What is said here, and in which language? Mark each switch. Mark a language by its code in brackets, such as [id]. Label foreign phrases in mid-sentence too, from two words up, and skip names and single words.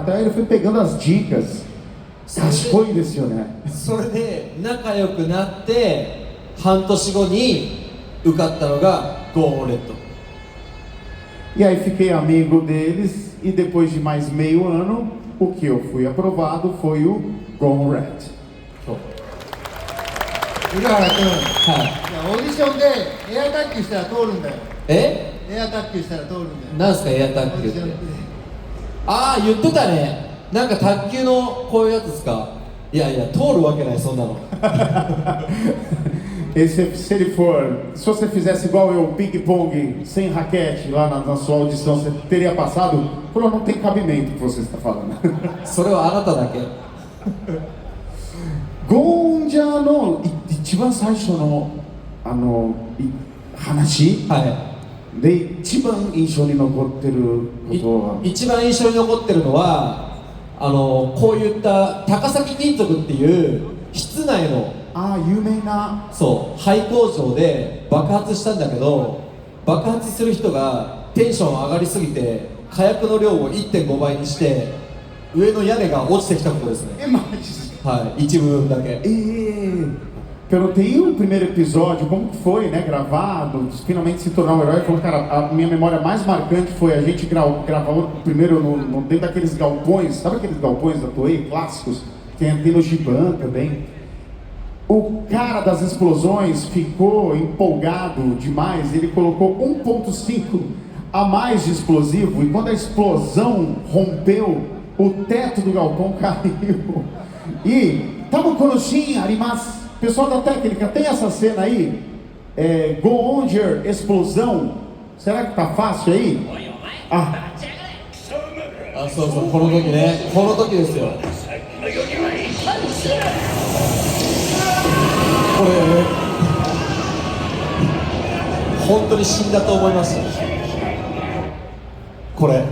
[pt] Então ele foi pegando as dicas. [ja] 賢いですよね。それで仲良くなって半年後に受かったのがゴーンレッド。 [pt] E aí fiquei amigo deles e depois de mais meio ano, o que eu fui aprovado foi o Gone Red. [ja] 浦原君、オーディションでエア卓球したら通るんだよ。エア卓球したら通るんだよ。なんすかエア卓球って。ああ、言ってたね。なんか卓球のこういうやつですか。いやいや、通るわけないそんなの。 [pt] Se ele for, se você fizesse igual eu, ping-pong, sem raquete, lá na sua audição, você teria passado? Falou, não tem cabimento o que você está falando. [ja] それはあなただけ。ゴーンジャーの一番最初の話、で一番印象に残ってることは、一番印象に残ってるのはこういった高崎金属っていう室内の有名な。そう廃工場で爆発したんだけど、爆発する人がテンション上がりすぎて火薬の量を 1.5 倍にして上の屋根が落ちてきたことですね。はい、一部分だけ。 [pt] Pero tem o primeiro episódio, como que foi, né, gravado, finalmente se tornar um herói. Falou, cara, a minha memória mais marcante foi a gente gravou primeiro dentro daqueles galpões, sabe aqueles galpões da Toei clássicos? Tem no Giban também. O cara das explosões ficou empolgado demais, ele colocou 1.5 a mais de explosivo, e quando a explosão rompeu, o teto do galpão caiu. E tamo konoshin arimasu. Pessoal da técnica, tem essa cena aí? Go-onger, explosão. Será que tá fácil aí? [ja] そうそう、この時ね、この時ですよ。これ本当に死んだと思いました。これ